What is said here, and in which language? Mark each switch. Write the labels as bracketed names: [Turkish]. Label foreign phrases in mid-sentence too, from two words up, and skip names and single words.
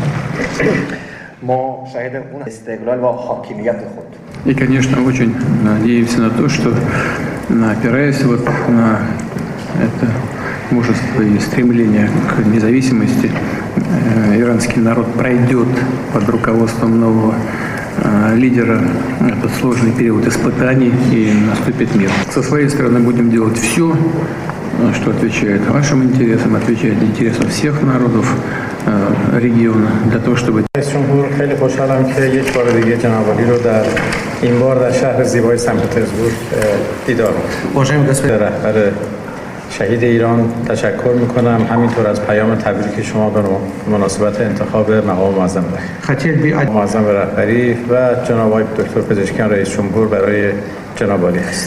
[Russian] И, конечно, очень надеемся на то, что, опираясь на это мужество и стремление к независимости, иранский народ пройдет под руководством нового лидера этот сложный период испытаний и наступит мир. Со своей стороны будем делать все, что отвечает вашим интересам, отвечает интересам всех народов региона, для того, чтобы... [Persian] خیلی خوشحالم که یک بار دیگه جناب عالی رو این بار در شهر زیبای سن پترزبورگ دیدار می‌کنم. رهبر شهید ایران تشکر می‌کنم، همینطور از پیام تبریک شما به مناسبت انتخاب مقام معظم رهبری و جناب آقای دکتر پزشکیان رئیس جمهور برای جناب عالی است.